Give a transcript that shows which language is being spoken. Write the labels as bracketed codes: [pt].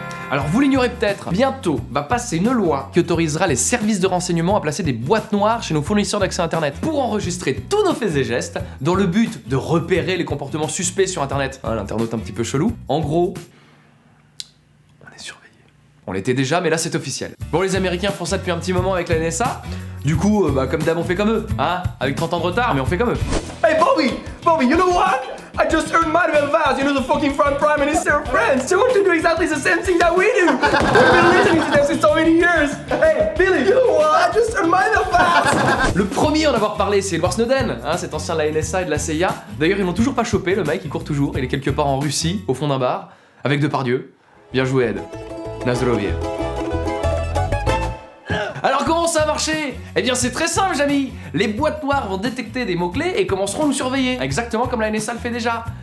[fr] Alors vous l'ignorez peut-être, bientôt va passer une loi qui autorisera les services de renseignement à placer des boîtes noires chez nos fournisseurs d'accès internet pour enregistrer tous nos faits et gestes dans le but de repérer les comportements suspects sur internet. Hein, l'internaute un petit peu chelou. En gros, on est surveillé. On l'était déjà, mais là c'est officiel. Bon, les Américains font ça depuis un petit moment avec la NSA. Du coup, comme d'hab, on fait comme eux, hein, avec 30 ans de retard, mais on fait comme eux. [en] Hey Bobby, you know what? I just earned Manuel Vaz, you know, the fucking front prime minister of France. They want to do exactly the same thing that we do. We've been listening to them since so many years. Hey, Billy, you know what? I just earned Manuel Vaz. [fr] Le premier à en avoir parlé, c'est Edward Snowden, hein, cet ancien de la NSA et de la CIA. D'ailleurs, ils l'ont toujours pas chopé, le mec, il court toujours. Il est quelque part en Russie, au fond d'un bar, avec Depardieu. Bien joué, Ed. Nazdrovie. Alors comment ça a marché? Eh bien c'est très simple, amis. Les boîtes noires vont détecter des mots-clés et commenceront à nous surveiller, exactement comme la NSA le fait déjà.